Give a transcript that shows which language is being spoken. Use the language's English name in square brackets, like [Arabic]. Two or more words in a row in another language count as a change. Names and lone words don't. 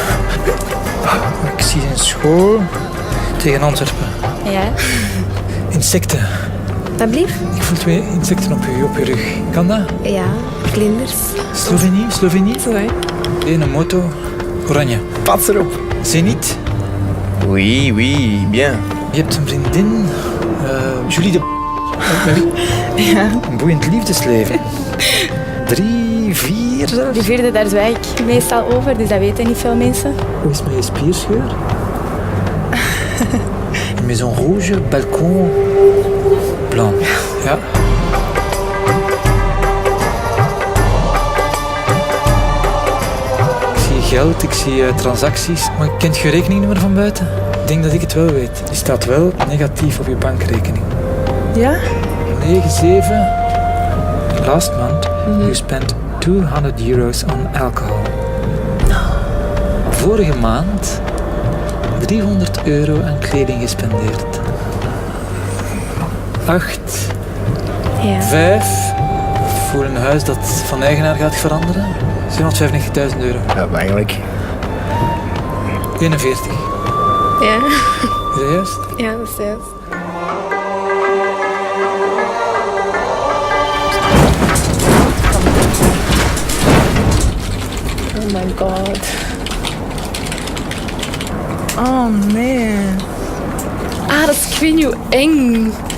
[Dutch] Ik zie een school tegen Antwerpen. Ja, Insecten. dat blieft? Ik voel 2 insecten op je rug. Kan dat? Ja, vlinders. Slovenie? Sorry. Een moto. Oranje. Pas erop. Zenit. [French] Oui, oui, bien. [Dutch] Je hebt een vriendin. Julie de... Ja. Een boeiend liefdesleven. 3, 4 zelfs. Die vierde, daar zwijg ik meestal over, dus dat weten niet veel mensen. Hoe is met je spierscheur? [French] Une maison rouge, balcon blanc. [Dutch] Ja. Ik zie geld, ik zie transacties. Maar kent je rekeningnummer van buiten? Ik denk dat ik het wel weet. Die staat wel negatief op je bankrekening. Ja? 9-7. [English] Last month you spent €200 on alcohol. [Dutch] Vorige maand €300 aan kleding gespendeerd. 8. Ja. 5. Voor een huis dat van eigenaar gaat veranderen. €795. Ja, eigenlijk. 41. Ja. Is dat juist? Ja, dat is juist. [English] Oh my god. Oh man. [Dutch] Ah, dat is ik weet niet hoe eng.